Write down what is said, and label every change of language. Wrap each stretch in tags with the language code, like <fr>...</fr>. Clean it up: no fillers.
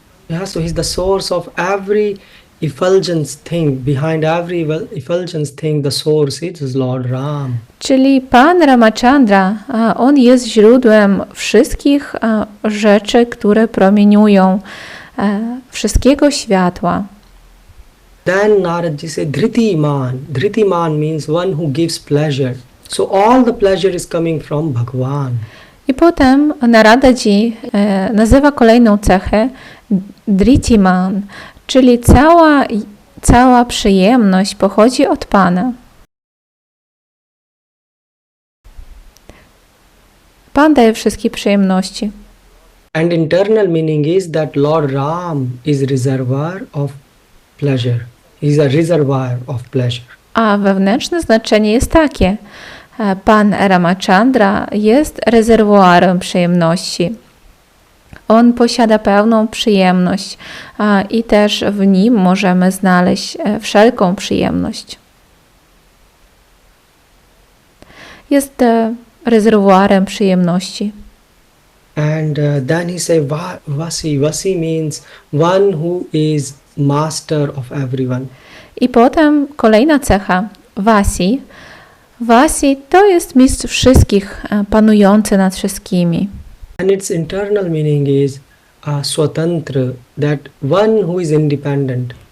<en>Yeah, so he's the source of every effulgence thing, behind every effulgence thing, the source is Lord Ram.</en> <pl>Czyli Pan Ramachandra, on jest źródłem wszystkich rzeczy, które promieniują, wszystkiego światła.</pl> <en>Then Naradji said, Dhritiman. Dhritiman means one who gives pleasure. So all the pleasure is coming from Bhagwan.</en> <pl>I potem Naradaji nazywa kolejną cechę Dhritiman, czyli cała przyjemność pochodzi od Pana. Pan daje wszystkie przyjemności.</pl> <en>And internal meaning is that Lord Ram is reservoir of pleasure. He is a reservoir of pleasure.</en> <pl>A wewnętrzne znaczenie jest takie. Pan Ramachandra jest rezerwuarem przyjemności. On posiada pełną przyjemność i też w nim możemy znaleźć wszelką przyjemność. Jest rezerwuarem przyjemności.</pl> <en>And then he said, Vasi. Vasi means one who is master of everyone.</en> <pl>I potem kolejna cecha, Vasi. Vasi to jest mistrz wszystkich, panujący nad wszystkimi.</pl> <en>And its internal meaning is swatantra, that one who is independent.</en>